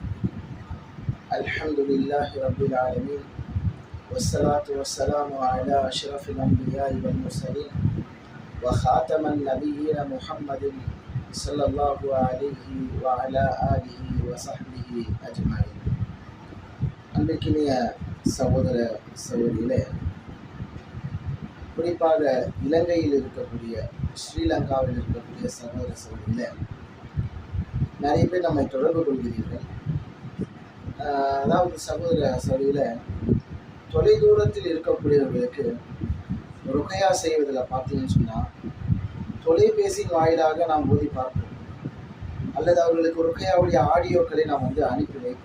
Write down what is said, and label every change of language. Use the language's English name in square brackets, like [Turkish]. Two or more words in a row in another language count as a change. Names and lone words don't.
[Arabic] الحمد لله رب العالمين، والصلاة والسلام على أشرف الأنبياء والمرسلين وخاتم النبيين محمد صلى الله عليه وعلى آله وصحبه أجمعين. [Tamil] அன்பிற்கினிய சகோதர சகோதரிகளே, குறிப்பாக இலங்கையில் இருக்கக்கூடிய, ஸ்ரீலங்காவில் இருக்கக்கூடிய சகோதர சகோதரிகளே, நிறைய பேர் நம்மை தொடர்பு கொள்கிறீர்கள். அதாவது சகோதர சகோதரிகளே, தொலைதூரத்தில் இருக்கக்கூடியவர்களுக்கு ருகையா செய்வதில் பார்த்தீங்கன்னு சொன்னால், தொலைபேசியின் வாயிலாக நாம் ஓதி பார்ப்போம், அல்லது அவர்களுக்கு ருகையாவுடைய ஆடியோக்களை நாம் அனுப்பி வைப்போம்.